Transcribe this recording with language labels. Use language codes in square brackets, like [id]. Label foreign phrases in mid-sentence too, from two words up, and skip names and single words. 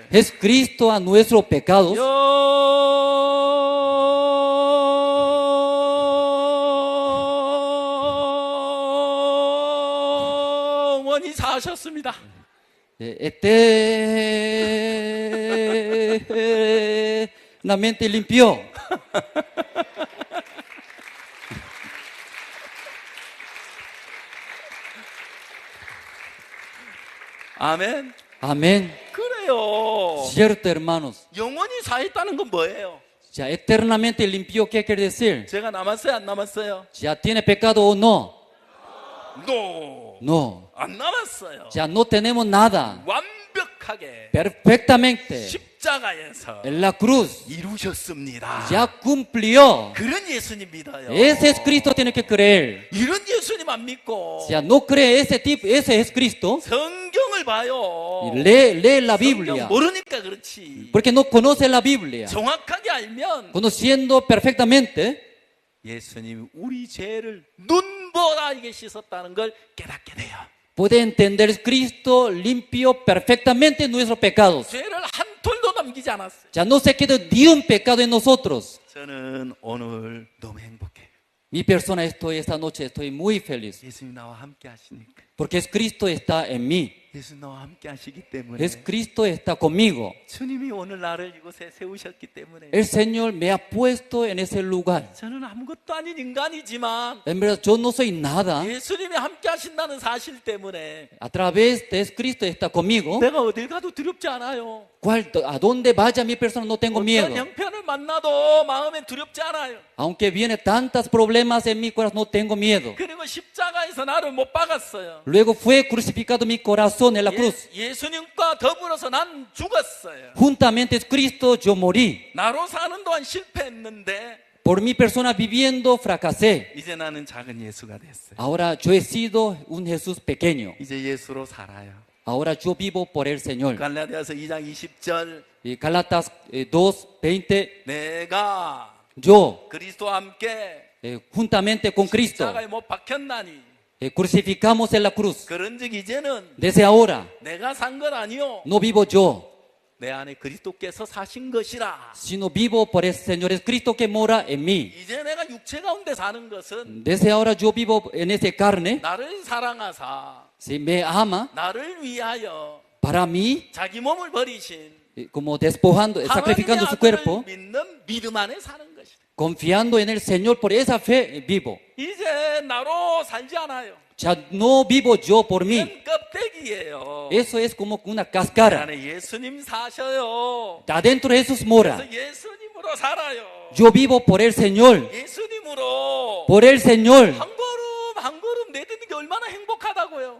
[es] Jesucristo a nuestros pecados [ko] 영원히 사하셨습니다. [es] Eternamente limpió. [ko] 아멘. [es] Amén. [ko] 그래요. [es] Cierto, hermanos. [ko] 영원히 사했다는 건 뭐예요? [es] Ya eternamente limpió, ¿qué quiere decir? [ko] 제가 남았어요, 안 남았어요? [es] ¿Ya tiene pecado o no? No. No. [ko] 안 남았어요. [es] Ya no tenemos nada. [ko] 완벽하게 [es] Perfectamente. [ko] 십자가에서 [es] En la cruz. [ko] 이루셨습니다. [es] Ya cumplió. [ko] 그런 예수님 믿어요. [es] Ese es Cristo tiene que creer. [ko] 이런 예수님 안 믿고 [es] Si no cree ese tipo, ese es Cristo. [ko] 성경을 봐요. [es] Lee la [ko] 성경 [es] Biblia. [ko] 모르니까 그렇지. [es] Porque no conoce la Biblia. [ko] 정확하게 알면 [es] Conociendo perfectamente, [ko] 예수님이 우리 죄를 눈보라 이게 씻었다는 걸 깨닫게 돼요. [es] puede entender Cristo limpió perfectamente nuestros pecados. [ko] 죄를 한 톨도 남기지 않았어요. [es] Ya no se quedó ni un pecado en nosotros. [ko] 저는 오늘 너무 행복해요. [es] Mi persona esta noche estoy muy feliz. [ko] 예수님 나와 함께 하시니까. [es] Porque Cristo está en mí. [ko] 예수님 나와 함께 하시기 때문에. [es] Cristo está conmigo. [ko] 주님이 오늘 나를 이곳에 세우셨기 때문에. [es] El Señor me ha puesto en ese lugar. [ko] 저는 아무것도 아닌 인간이지만. [es] En verdad, yo no soy nada. [ko] 예수님이 함께 하신다는 사실 때문에. [es] A través de Cristo está conmigo. [ko] 내가 어딜 가도 두렵지 않아요. [es] A dónde vaya mi persona no tengo miedo. [ko] 어떤 형편을 만나도 마음에 두렵지 않아요. [es] Aunque viene tantos problemas en mi corazón, no tengo miedo. [ko] 그리고 십자가에서 나를 못 박았어요. [es] Luego fue crucificado mi corazón en la cruz. [ko] 예수님과 더불어서 난 죽었어요. [es] Juntamente Cristo yo morí. [ko] 나로 사는 동안 실패했는데 [es] Por mi persona viviendo fracasé. [ko] 이제 나는 작은 예수가 됐어요. [es] Ahora yo he sido un Jesús pequeño. [ko] 이제 예수로 살아요. [es] Ahora yo vivo por el Señor. [ko] 갈라디아서 2장 20절. [es] Galatas 2:20. [ko] 내가 [es] yo [ko] 그리스도와 함께 [es] juntamente con Cristo [ko] 십자가에 못 박혔나니 [es] crucificamos en la cruz. [ko] 그런즉 이제는 [es] Desde ahora [ko] 내가 산 건 아니요 [es] no vivo yo, [ko] 내 안에 그리스도께서 사신 것이라. [es] sino vivo por el Señor es Cristo que mora en mí. [ko] 이제 내가 육체 가운데 사는 것은 [es] Desde ahora yo vivo en esa carne. [ko] 나를 사랑하사 [es] Si me ama [ko] 나를 위하여 [es] para mí, [ko] 자기 몸을 버리신 [es] como despojando, sacrificando su cuerpo, [ko] 믿는 믿음 안에 사는 것이다. [es] confiando en el Señor, por esa fe vivo. [ko] 이제 나로 살지 않아요. [es] Ya no vivo yo por mí. [ko] 이건 껍데기예요. [es] Eso es como una [ko] 내 [es] cáscara. [ko] 안에 예수님 사셔요. [es] Adentro Jesús mora. [ko] 그래서 예수님으로 살아요. [es] Yo vivo por el Señor. [ko] 예수님으로 [es] Por el Señor. [ko] 한 걸음 한 걸음 내딛는 게 얼마나 행복하다고요.